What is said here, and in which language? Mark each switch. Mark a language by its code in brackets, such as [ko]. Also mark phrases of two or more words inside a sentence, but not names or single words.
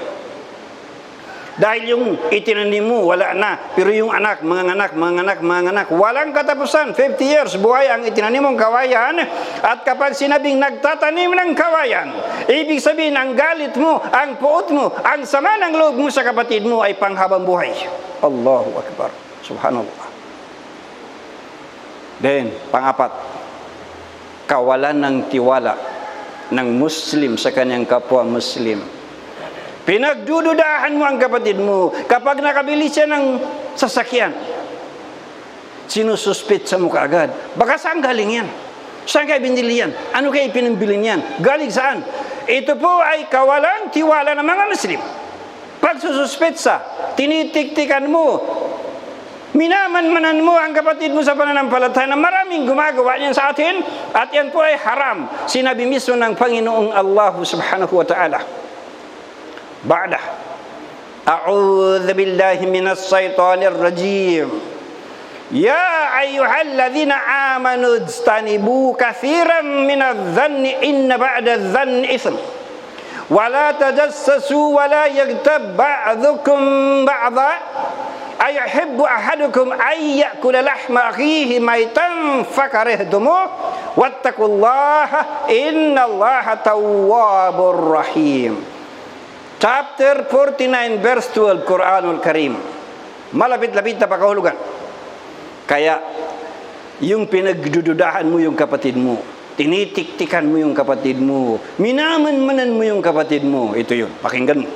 [tl] Dahil yung itinanim mo, wala na. Pero yung anak, mga anak, walang katapusan. 50 years buhay ang itinanim mong kawayan. At kapag sinabing nagtatanim ng kawayan, ibig sabihin ang galit mo, ang puot mo, ang sama ng loob mo sa kapatid mo ay panghabang buhay. [ar] الله أكبر. سبحان الله. [tl] Then, pang-4, kawalan ng tiwala ng Muslim sa kanyang kapwa Muslim. Pinagdududahan mo ang kapatid mo. Kapag nakabili siya ng sasakyan, sinususpit sa mo kaagad. Baka saan galing yan? Saan kayo binili yan? Ano kayo pinambili niyan? Galing saan? Ito po ay kawalang tiwala ng mga Muslim. Pag sususpit sa, tinitiktikan mo, minamanmanan mo ang kapatid mo sa pananampalataya na maraming gumagawa niyan sa atin at yan po ay haram. Sinabi mismo ng Panginoong Allah [ar] سبحانه وتعالى. بعد، أعوذ بالله من الشيطان الرجيم. يا أيها الذين آمنوا اجتنبوا كثيرا من الظن إن بعض الظن إثم. ولا تجسسوا ولا يغتب بعضكم بعضا. أيحب أحدكم أن يأكل لحم أخيه ميتا فكرهتموه واتقوا الله إن الله تواب رحيم. [en] Chapter 49 verse 12 Quranul Karim. [tl] Malapit-lapit na pakahulugan. Kaya yung pinagdududahan mo yung kapatid mo, tinitiktikan mo yung kapatid mo, minamanmanan mo yung kapatid mo, ito yun, pakinggan mo.